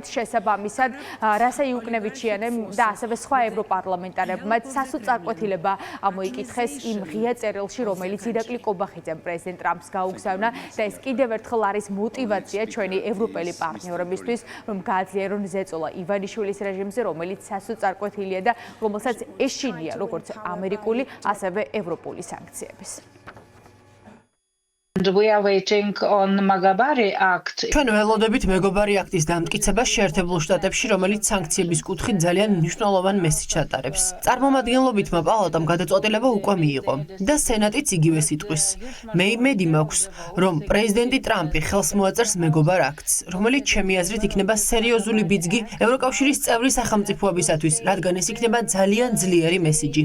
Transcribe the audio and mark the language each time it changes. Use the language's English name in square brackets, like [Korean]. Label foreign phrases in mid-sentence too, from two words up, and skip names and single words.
[Georgian] შესაბამისად, რასა იუკნევიჩიანემ და ასევე სხვა ევროპარლამენტარებმა სასოწარკვეთილება ამოიკითხეს იმ ღია წერილში, რომელიც ირაკლი კობახიძემ პრეზიდენტ ტრამპს გაუგზავნა და ეს კიდევ ერთხელ არის მოტივაცია ჩვენი ევროპელი პარტნიორებისთვის, რომ გააძლიერონ ზეწოლა ივანიშვილის რეჟიმზე, რომელიც სასოწარკვეთილია და რომელსაც ეშინია როგორც ამერიკული, ასევე ევროპული სანქციების. [English] We are waiting on Magabari Act. [Georgian] ჩვენ ველოდებით მეგობარი აქტის დამტკიცებას შეერთებულ შტატებში, რომელიც სანქციების კუთხით ძალიან მნიშვნელოვან მესიჯს ატარებს. წარმომადგენლობითმა პალატამ გადაწყვეტილება უკვე მიიღო და სენატიც იგივე სიტყვის. მედი მაქვს, რომ პრეზიდენტი ტრამპი ხელს მოაწერს მეგობარ აქტს, რომელიც ჩემი აზრით იქნება სერიოზული ბიძგი ევროკავშირის წევრი სახელმწიფოებისათვის, რადგან ეს იქნება ძალიან ძლიერი მესიჯი.